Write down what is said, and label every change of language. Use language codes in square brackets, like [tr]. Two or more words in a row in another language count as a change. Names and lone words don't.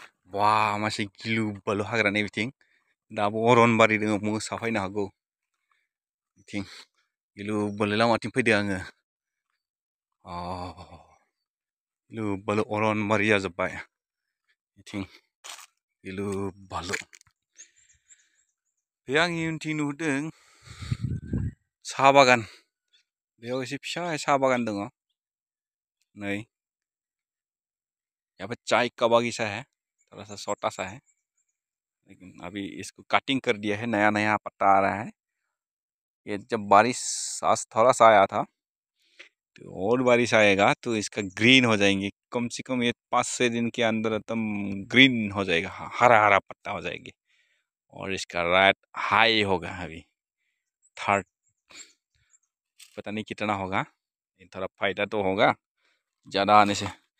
[brx] Wah, masih gilu balu hagrana biting. Dabu अरनबारि दोङो मोसाफैनो हागौ बिथिं गिलु बालु लामाथिं फैदो आङो गिलु बालु अरनबारि जाजोब्बाय बिथिं गिलु बालु बे आंनि उनथिं नुहुरदों साहा बागान बेयाव एसे फिसा साहा बागान दङ नै [hi] यहाँ पे चाय का बागीचा है थोड़ा सा छोटा सा है लेकिन अभी इसको कटिंग कर दिया है नया नया पत्ता आ रहा है ये जब बारिश आज थोड़ा सा आया था तो और बारिश आएगा तो इसका ग्रीन हो जाएंगे कम से कम ये 5-6 दिन के अंदर एकदम ग्रीन हो जाएगा हरा हरा पत्ता हो जाएगी और इसका [en] rate high [hi] होगा अभी थर्ड पता नहीं कितना होगा थोड़ा फायदा तो होगा ज़्यादा आने से